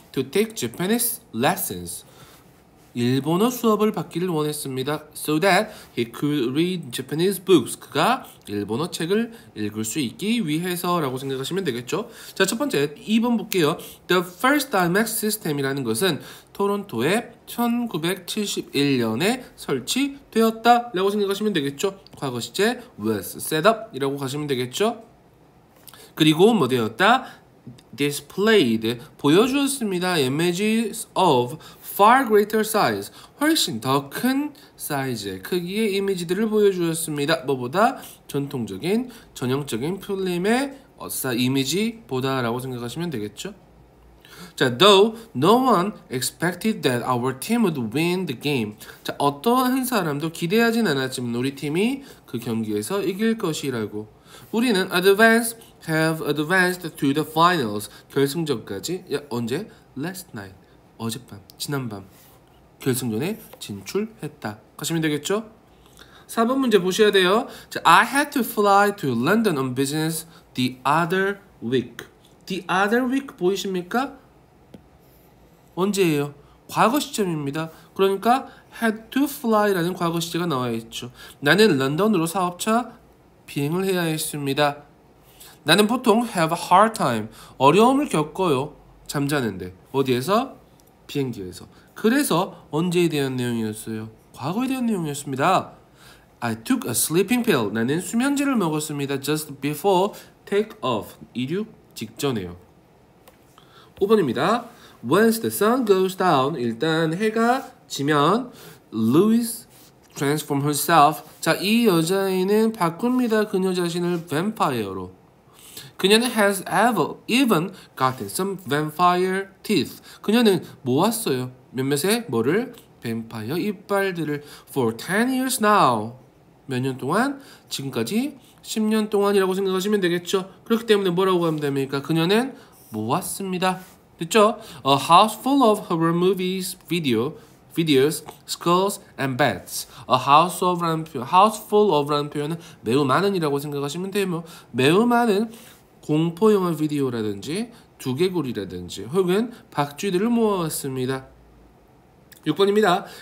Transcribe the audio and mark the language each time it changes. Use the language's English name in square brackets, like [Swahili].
[English] To take Japanese lessons. [Korean] 일본어 수업을 받기를 원했습니다. [English] So that he could read Japanese books. [Korean] 그가 일본어 책을 읽을 수 있기 위해서라고 생각하시면 되겠죠. 자, 첫 번째 2번 볼게요. The first IMAX system 이라는 것은 토론토에 1971년에 설치되었다 라고 생각하시면 되겠죠. 과거 시제 was set up 이라고 가시면 되겠죠. 그리고 뭐 되었다? displayed, 보여주었습니다. images of far greater size, 훨씬 더 큰 사이즈의 크기의 이미지들을 보여주었습니다. 뭐보다? 전통적인 전형적인 필름의 이미지보다 라고 생각하시면 되겠죠. [English] 자, though no one expected that our team would win the game. [Korean] 자, 어떠한 사람도 기대하진 않았지만 우리 팀이 그 경기에서 이길 것이라고. [English] 우리는 have advanced to the finals. [Korean] 결승전까지. 언제? Last night. 어젯밤, 지난밤. 결승전에 진출했다. 가시면 되겠죠? 4번 문제 보셔야 돼요. [English] 자, I had to fly to London on business the other week. The other week 보이십니까? [Korean] 언제예요? 과거 시점입니다. 그러니까 had to fly 라는 과거 시제가 나와 있죠. 나는 런던으로 사업차 비행을 해야 했습니다. 나는 보통 have a hard time, 어려움을 겪어요. 잠자는데. 어디에서? 비행기에서. 그래서 언제에 대한 내용이었어요? 과거에 대한 내용이었습니다. [English] I took a sleeping pill. [Korean] 나는 수면제를 먹었습니다. [English] Just before take off. 이륙 직전에요. 5번입니다. Once the sun goes down. [Korean] 일단 해가 지면 Louise transform herself. 자, 이 여자애는 바꿉니다. 그녀 자신을 뱀파이어로. [English] 그녀는 has even gotten some vampire teeth. [Korean] 그녀는 모았어요. 몇몇의 뭐를? [English] 뱀파이어 이빨들을 for 10 years now. [Korean] 몇 년 동안? 지금까지 10년 동안이라고 생각하시면 되겠죠. 그렇기 때문에 뭐라고 하면 됩니까? 그녀는 모았습니다. 됐죠? [English] A house full of horror movies, videos, skulls, and bats. [Korean] A house full of 라는 표현은 매우 많은이라고 생각하시면 돼요. 매우 많은 공포 영화 비디오라든지 두개골이라든지 혹은 박쥐들을 모아왔습니다. 6번입니다.